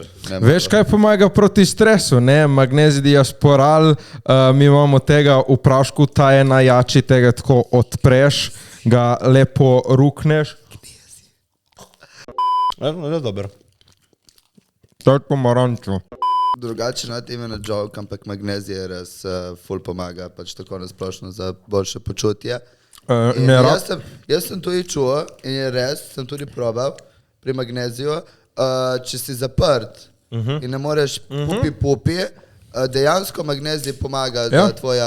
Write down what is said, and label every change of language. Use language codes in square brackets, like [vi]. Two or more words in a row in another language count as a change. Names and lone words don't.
[sl] Veš, kaj pomaga proti stresu, ne? Magnezij diasporal, mi imamo tega v prašku, ta je najjači, tega tako odpreš, ga lepo rukneš. Je dober. To je pomarančo. [en] Drugače not even a joke, [sl] ampak magnezij res ful pomaga, tako nasplošno za boljše počutje. Jaz sem tudi čuo in je res, sem tudi probal pri magneziju, če si zaprt in ne moreš pupi, dejansko magnezij pomaga za tvoja...